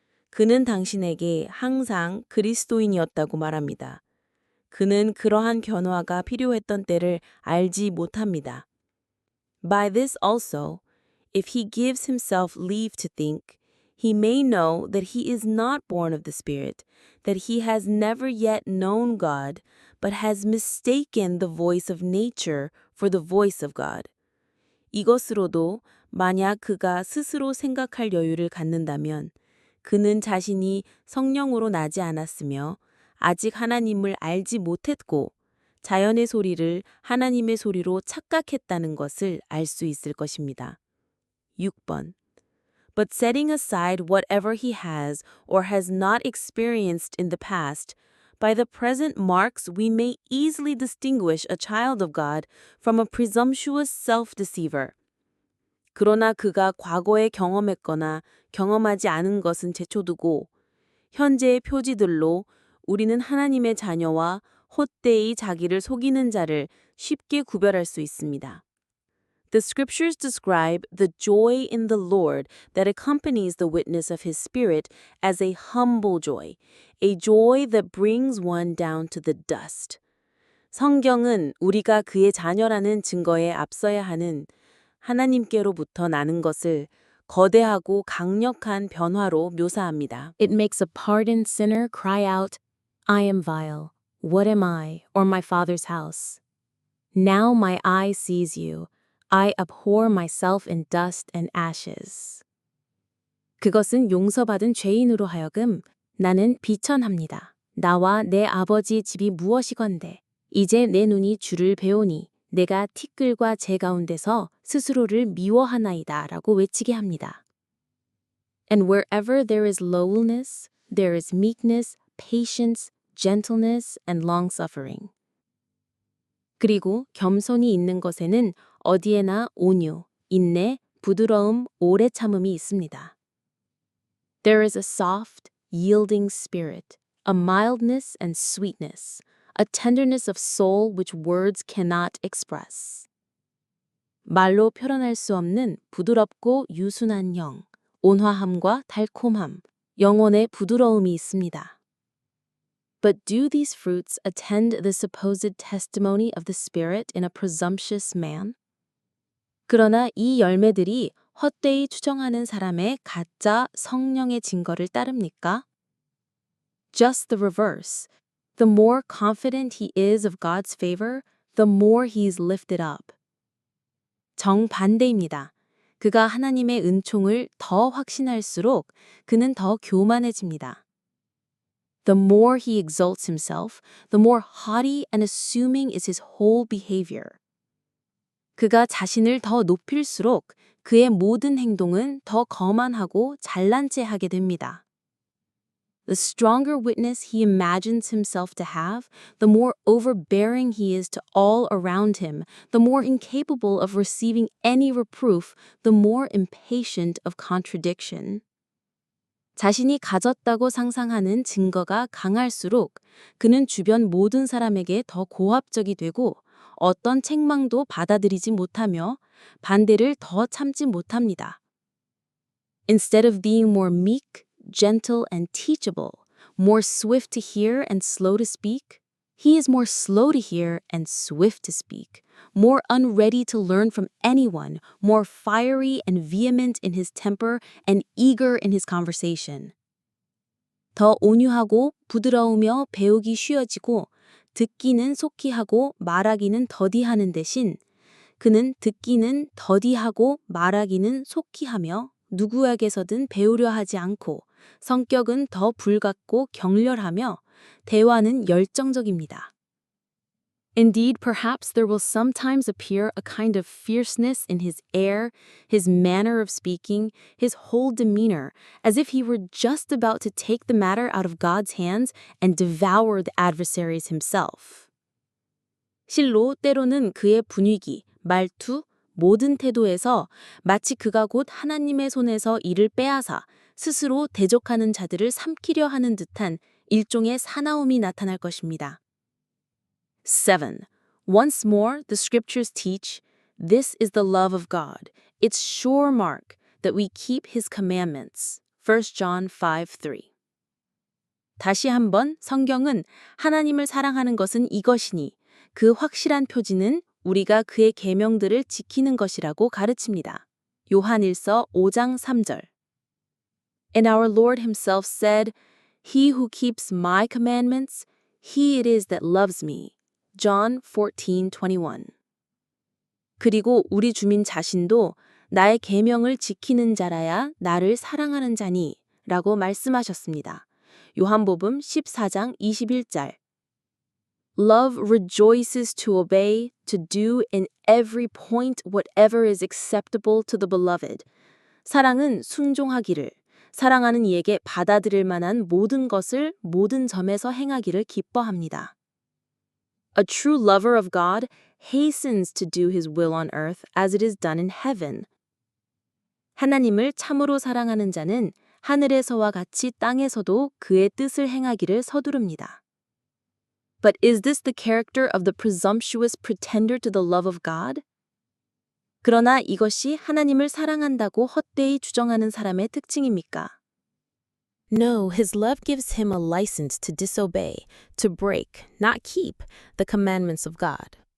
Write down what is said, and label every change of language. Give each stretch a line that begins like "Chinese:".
Korean: 그는 당신에게 항상 그리스도인이었다고 말합니다. 그는 그러한 변화가 필요했던 때를 알지 못합니다.
English: By this also, if he gives himself leave to think, he may know that he is not born of the Spirit, that he has never yet known God, but has mistaken the voice of nature for the voice of God.
Korean: 이것으로도 만약 그가 스스로 생각할 여유를 갖는다면 그는 자신이 성령으로 나지 않았으며 아직 하나님을 알지 못했고 자연의 소리를 하나님의 소리로 착각했다는 것을 알 수 있을 것입니다. 6번.
English: But setting aside whatever he has or has not experienced in the past, by the present marks we may easily distinguish a child of God from a presumptuous self-deceiver.
Korean: 그러나 그가 과거에 경험했거나 경험하지 않은 것은 제쳐두고 현재의 표지들로 우리는 하나님의 자녀와 헛되이 자기를 속이는 자를 쉽게 구별할 수 있습니다.
English: The scriptures describe the joy in the Lord that accompanies the witness of his Spirit as a humble joy, a joy that brings one down to the dust.
Korean: 성경은 우리가 그의 자녀라는 증거에 앞서야 하는 하나님께로부터 나는 것을 거대하고 강력한 변화로 묘사합니다.
English: It makes a pardoned sinner cry out, I am vile. What am I, or my father's house? Now my eye sees you. I abhor myself in dust and ashes.
Korean: 그것은 용서받은 죄인으로 하여금 나는 비천합니다. 나와 내 아버지 집이 무엇이건대. 이제 내 눈이 주를 배우니 내가 티끌과 재 가운데서 스스로를 미워하나이다 라고 외치게 합니다.
English: And wherever there is lowliness, there is meekness, patience, gentleness, and long-suffering.
Korean: 그리고 겸손이 있는 것에는 어디에나 온유, 인내, 부드러움, 오래 참음이 있습니다.
English: There is a soft, yielding spirit, a mildness and sweetness, a tenderness of soul which words cannot express.
Korean: 말로 표현할 수 없는 부드럽고 유순한 영, 온화함과 달콤함, 영혼의 부드러움이 있습니다.
English: But do these fruits attend the supposed testimony of the Spirit in a presumptuous man?
Korean: 그러나 이 열매들이 헛되이 추정하는 사람의 가짜 성령의 증거를 따릅니까?
English: Just the reverse. The more confident he is of God's favor, the more he is lifted up.
Korean: 정반대입니다. 그가 하나님의 은총을 더 확신할수록 그는 더 교만해집니다.
English: The more he exalts himself, the more haughty and assuming is his whole behavior.
Korean: 그가 자신을 더 높일수록 그의 모든 행동은 더 거만하고 잘난 체 하게 됩니다.
English: The stronger witness he imagines himself to have, the more overbearing he is to all around him, the more incapable of receiving any reproof, the more impatient of contradiction.
Korean: 자신이 가졌다고 상상하는 증거가 강할수록 그는 주변 모든 사람에게 더 고압적이 되고 어떤 책망도 받아들이지 못하며 반대를 더 참지 못합니다.
English: Instead of being more meek, gentle, and teachable, more swift to hear and slow to speak, he is more slow to hear and swift to speak, more unready to learn from anyone, more fiery and vehement in his temper and eager in his conversation.
Korean: 더 온유하고 부드러우며 배우기 쉬워지고 듣기는 속히 하고 말하기는 더디하는 대신 그는 듣기는 더디하고 말하기는 속히 하며 누구에게서든 배우려 하지 않고 성격은 더 불같고 격렬하며 대화는 열정적입니다.
English: Indeed, perhaps there will sometimes appear a kind of fierceness in his air, his manner of speaking, his whole demeanor, as if he were just about to take the matter out of God's hands and devour the adversaries himself.
Korean: 실로 때로는 그의 분위기, 말투, 모든 태도에서 마치 그가 곧 하나님의 손에서 이를 빼앗아 스스로 대적하는 자들을 삼키려 하는 듯한 일종의 사나움이 나타날 것입니다.
English: 7. Once more, the scriptures teach, this is the love of God, its sure mark, that we keep his commandments. 1 John 5:3.
Korean: 다시 한번 성경은 하나님을 사랑하는 것은 이것이니 그 확실한 표지는 우리가 그의 계명들을 지키는 것이라고 가르칩니다. 요한일서 5장 3절.
English: And our Lord himself said, He who keeps my commandments, he it is that loves me. John 14:21.
Korean: 그리고 우리 주민 자신도 나의 계명을 지키는 자라야 나를 사랑하는 자니 라고 말씀하셨습니다. 요한복음 14장 21절.
English: Love rejoices to obey, to do in every point whatever is acceptable to the beloved.
Korean: 사랑은 순종하기를, 사랑하는 이에게 받아들일 만한 모든 것을 모든 점에서 행하기를 기뻐합니다.
English: A true lover of God hastens to do his will on earth as it is done in heaven.
Korean: 하나님을 참으로 사랑하는 자는 하늘에서와 같이 땅에서도 그의 뜻을 행하기를 서두릅니다.
English: But is this the character of the presumptuous pretender to the love of God?
Korean: 그러나 이것이 하나님을 사랑한다고 헛되이 주장하는 사람의 특징입니까?
English: No, his love gives him a license to disobey, to break, not keep, the commandments of God.